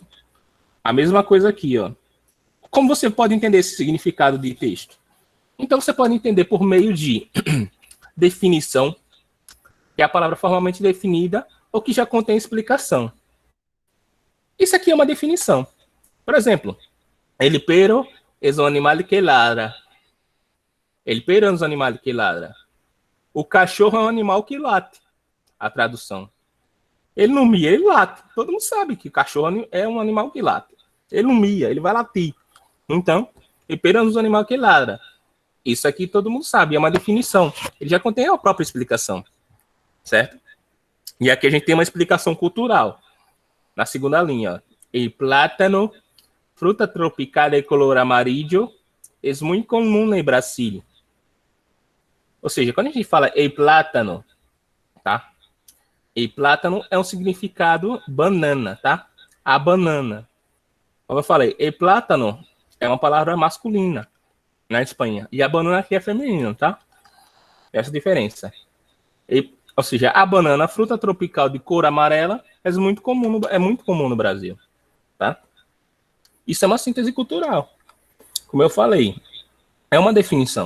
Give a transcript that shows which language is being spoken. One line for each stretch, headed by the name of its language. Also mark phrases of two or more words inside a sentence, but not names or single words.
Portuguese: A mesma coisa aqui, ó. Como você pode entender esse significado de texto? Então, você pode entender por meio de definição, que é a palavra formalmente definida, ou que já contém explicação. Isso aqui é uma definição. Por exemplo,
Spanish: el perro es un animal que ladra. El perro es un animal que ladra.
Portuguese: O cachorro é um animal que late. A tradução. Ele não mia, ele late. Todo mundo sabe que o cachorro é um animal que late. Ele não mia, ele vai latir. Então,
Spanish: el perro es un animal que ladra.
Portuguese: Isso aqui todo mundo sabe, é uma definição. Ele já contém a própria explicação. Certo? E aqui a gente tem uma explicação cultural. Na segunda linha, ó.
Spanish: El plátano, fruta tropical de color amarillo,
Portuguese: é muito comum no Brasil. Ou seja, quando a gente fala
Spanish: el plátano,
Portuguese: tá?
Spanish: El plátano
Portuguese: é um significado banana, tá? A banana. Como eu falei,
Spanish: el plátano
Portuguese: é uma palavra masculina na Espanha. E a banana aqui é feminina, tá? Essa diferença. Ou seja, a banana, fruta tropical de cor amarela, é muito comum no Brasil. Tá? Isso é uma síntese cultural. Como eu falei, é uma definição.